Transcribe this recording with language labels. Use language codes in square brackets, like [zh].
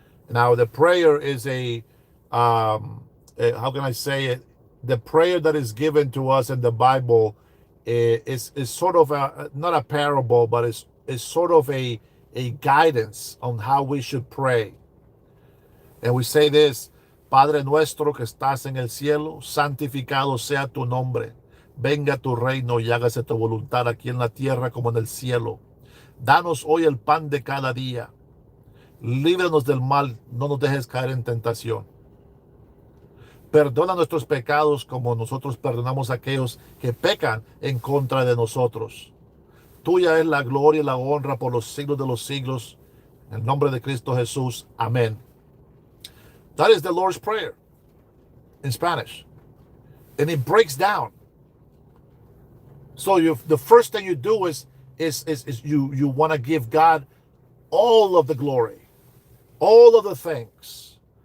[en] Now, the prayer is how can I say it? The prayer that is given to us in the Bible is sort of not a parable, but is sort of a guidance on how we should pray. And we say this: [es] Padre nuestro que estás en el cielo, santificado sea tu nombre. Venga tu reino y hágase tu voluntad aquí en la tierra como en el cielo. Danos hoy el pan de cada día. Líbranos del mal, no nos dejes caer en tentación. Perdona nuestros pecados como nosotros perdonamos a aquellos que pecan en contra de nosotros. Tuya es la gloria y la honra por los siglos de los siglos. En el nombre de Cristo Jesús. Amén. [en] That is the Lord's Prayer in Spanish. And it breaks down. So the first thing you do is you want to give God all of the glory, all of the things.